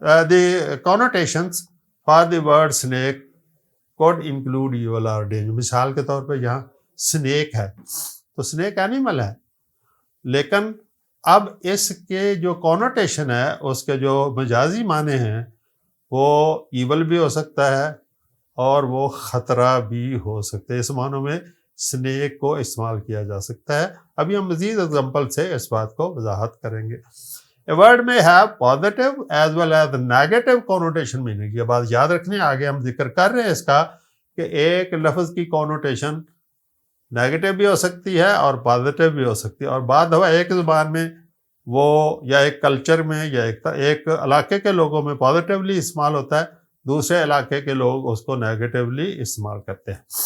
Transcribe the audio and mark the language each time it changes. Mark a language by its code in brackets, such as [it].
[en] The connotations for the word snake could include evil or danger. [ur] مثال کے طور پہ یہاں snake ہے, تو snake اینیمل ہے, لیکن اب اس کے جو کونوٹیشن ہے, اس کے جو مجازی معنی ہیں, وہ ایول بھی ہو سکتا ہے اور وہ خطرہ بھی ہو سکتا ہے. اس معنوں میں سنیک کو استعمال کیا جا سکتا ہے. ابھی ہم مزید اگزامپل سے اس بات کو وضاحت کریں گے. [en] A word may have positive as well as negative connotation meaning. [ur] یہ بات یاد رکھنی, آگے ہم ذکر کر رہے ہیں اس کا کہ ایک لفظ کی کونوٹیشن نیگیٹو بھی ہو سکتی ہے اور پازیٹیو بھی ہو سکتی ہے, اور بعض دفعہ ایک زبان میں وہ یا ایک کلچر میں یا ایک علاقے کے لوگوں میں پازیٹیولی استعمال ہوتا ہے, دوسرے علاقے کے لوگ اس کو نیگیٹیولی استعمال کرتے ہیں.